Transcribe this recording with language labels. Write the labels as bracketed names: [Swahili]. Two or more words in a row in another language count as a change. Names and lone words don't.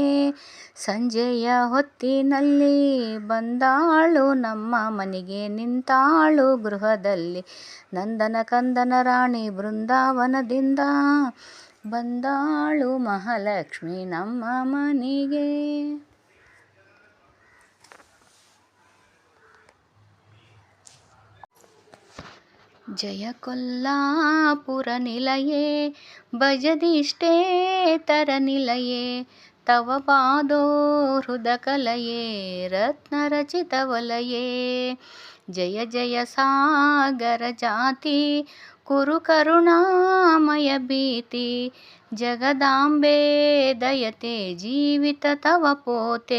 [Kannada] ಸಂಜೆಯ ಹೊತ್ತಿನಲ್ಲಿ ಬಂದಾಳು ನಮ್ಮ ಮನೆಗೆ, ನಿಂತಾಳು ಗೃಹದಲ್ಲಿ ನಂದನ ಕಂದನ ರಾಣಿ ಬೃಂದಾವನದಿಂದ, ಬಂದಾಳು ಮಹಾಲಕ್ಷ್ಮಿ ನಮ್ಮ ಮನೆಗೆ. [Sanskrit] ಜಯ ಕೊಲ್ಲಾಪುರ ನಿಲಯೇ ಭಜದಿಷ್ಟೇತರ ನಿಲಯೇ, ತವ ಪಾದೋ ಹೃದ ಕಲಯೇ ರತ್ನರಚಿತ ವಲಯೇ. ಜಯ ಜಯ ಸಾಗರ ಜಾತಿ ಕುರು ಕರುಣಾಮಯ ಭೀತಿ, ಜಗದಾಂಬೆ ದಯತೆ ಜೀವಿತ ತವ ಪೋತೆ.